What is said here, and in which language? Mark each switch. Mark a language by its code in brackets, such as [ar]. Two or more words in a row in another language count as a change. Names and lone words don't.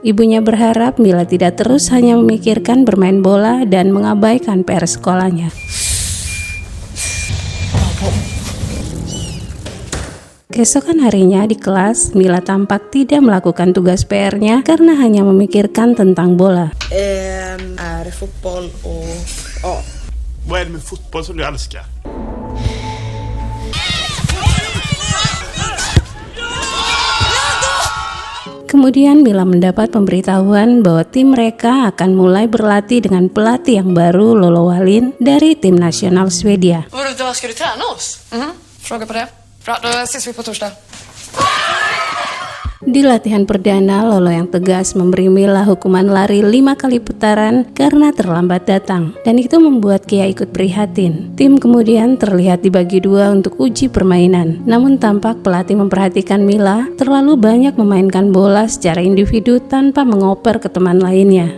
[id] Ibunya berharap Mila tidak terus hanya memikirkan bermain bola dan mengabaikan PR sekolahnya. Keesokan harinya di kelas, Mila tampak tidak melakukan tugas PR-nya karena hanya memikirkan tentang bola. [sv] Är fotboll och ja. Vad är det med fotboll som du älskar? [id] Kemudian Mila mendapat pemberitahuan bahwa tim mereka akan mulai berlatih dengan pelatih yang baru, Lolo Wallin, dari tim nasional Swedia. [sv] Vadå, då ska du träna oss? Fråga på det. Bra, då ses vi på torsdag. [id] Di latihan perdana, Lolo yang tegas memberi Mila hukuman lari 5 kali putaran karena terlambat datang. Dan itu membuat Kia ikut prihatin. Tim kemudian terlihat dibagi dua untuk uji permainan. Namun tampak pelatih memperhatikan Mila terlalu banyak memainkan bola secara individu tanpa mengoper ke teman lainnya.